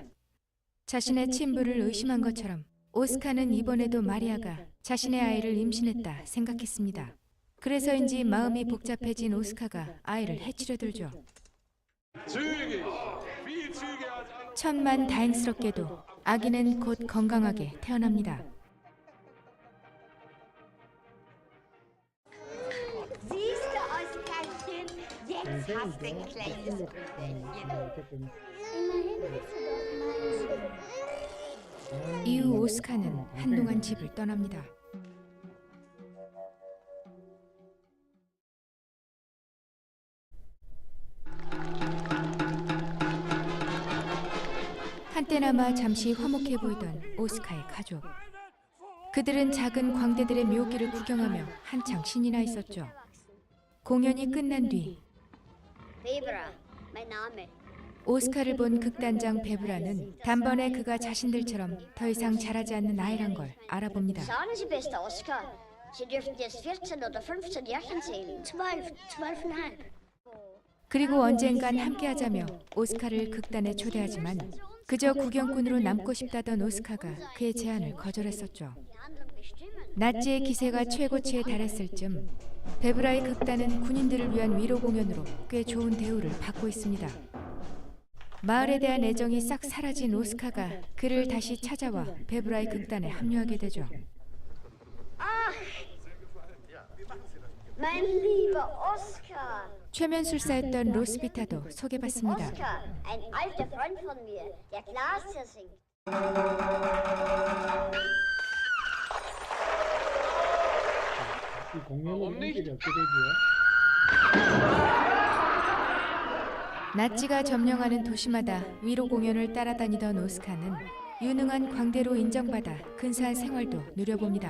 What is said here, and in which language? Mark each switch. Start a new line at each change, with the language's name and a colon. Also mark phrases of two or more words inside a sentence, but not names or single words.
Korean: 자신의 친부를 의심한 것처럼 오스카는 이번에도 마리아가 자신의 아이를 임신했다 생각했습니다. 그래서인지 마음이 복잡해진 오스카가 아이를 해치려 들죠. 천만 다행스럽게도 아기는 곧 건강하게 태어납니다.
German: Siehst du, Oskarchen? Jetzt hast du ein kleines Brüderchen.
Korean: 어쨌든
German: Immerhin hast du doch meinen.
Korean: 이후 오스카는 한동안 집을 떠납니다. 한때나마 잠시 화목해 보이던 오스카의 가족. 그들은 작은 광대들의 묘기를 구경하며 한창 신이 나 있었죠. 공연이 끝난 뒤
German: Bebra, mein Name.
Korean: 오스카를 본 극단장 베브라는 단번에 그가 자신들처럼 더 이상 자라지 않는 아이란 걸 알아봅니다.
German: Sagen Sie, bester Oskar, Sie dürfen jetzt 14 oder 15 Jährchen zählen. 12, 12,5.
Korean: 그리고 언젠간 함께하자며 오스카를 극단에 초대하지만 그저 구경꾼으로 남고 싶다던 오스카가 그의 제안을 거절했었죠. 나치의 기세가 최고치에 달했을 즈음 베브라의 극단은 군인들을 위한 위로 공연으로 꽤 좋은 대우를 받고 있습니다. 마을에 대한 애정이 싹 사라진 오스카가 그를 다시 찾아와 베브라의 극단에 합류하게 되죠.
German: Mein lieber Oskar.
Korean: 최면술사였던 로스비타도 소개받습니다.
German: Oskar, ein alter Freund von mir, der Glaser singt.
Korean: 이 공연의 성질이 어떻게 되죠? 나치가 점령하는 도시마다 위로 공연을 따라다니던 오스카는 유능한 광대로 인정받아 근사한 생활도 누려봅니다.